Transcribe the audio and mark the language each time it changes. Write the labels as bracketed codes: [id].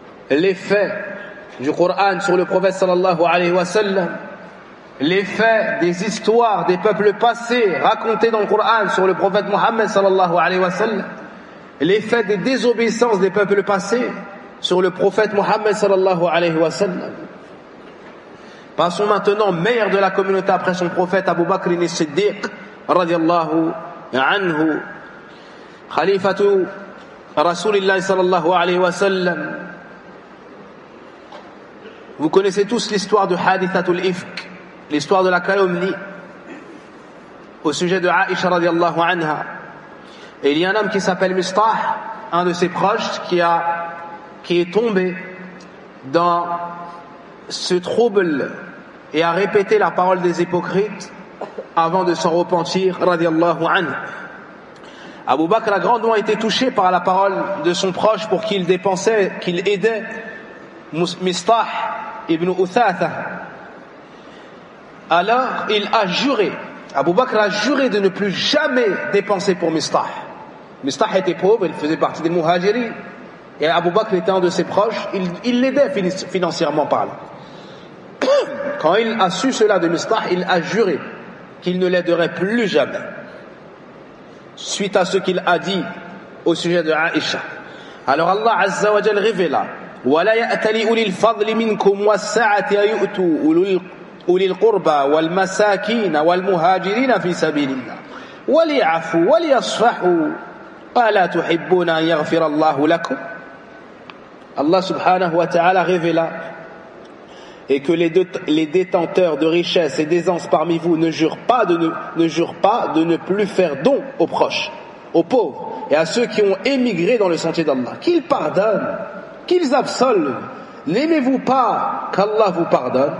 [fr] L'effet du Coran sur le prophète sallallahu alayhi wa sallam, l'effet des histoires des peuples passés racontées dans le Coran sur le prophète Muhammad sallallahu alayhi wa sallam, l'effet des désobéissances des peuples passés sur le prophète Muhammad sallallahu alayhi wa sallam. Passons maintenant, maire de la communauté après son prophète Abu Bakr ibn Siddiq radiallahu [ar] عنه خليفة رسول الله صلى الله عليه وسلم. [fr] Vous connaissez tous l'histoire de Hadithatul Ifk, l'histoire de la calomnie au sujet de Aïcha radiallahu anha. Et il y a un homme qui s'appelle Mustah, un de ses proches, qui est tombé dans ce trouble et a répété la parole des hypocrites avant de s'en repentir radiallahu anha. Abu Bakr a grandement été touché par la parole de son proche pour qu'il dépensait, qu'il aidait Mustah ibn Uthatha. Alors il a juré, Abu Bakr a juré de ne plus jamais dépenser pour Mustah. Mustah était pauvre, il faisait partie des Muhajiris, et Abu Bakr était un de ses proches, il l'aidait financièrement parlant. Quand il a su cela de Mustah, il a juré qu'il ne l'aiderait plus jamais suite à ce qu'il a dit au sujet de Aïcha. Alors Allah Azza wa Jal révéla: [ar] وَلَا يَأْتَلِ أُولِي الْفَضْلِ مِنْكُمْ وَالسَّعَةِ يَيُؤْتُوا أُولِي الْقُرْبَى وَالْمَسَاكِينَ وَالْمُهَاجِرِينَ فِي سَبِيلِ اللَّهِ وَلِيَعْفُوا وَلِيَصْفَحُوا أَلَا تُحِبُّونَ أَنْ يَغْفِرَ اللَّهُ لَكُمْ. [fr] Allah subhanahu wa ta'ala révéla: et que les détenteurs de richesses et d'aisance parmi vous ne jurent pas de ne plus faire don aux proches, aux pauvres et à ceux qui ont émigré dans le sentier d'Allah. Qu'ils pardonnent, qu'ils absolvent. N'aimez-vous pas qu'Allah vous pardonne?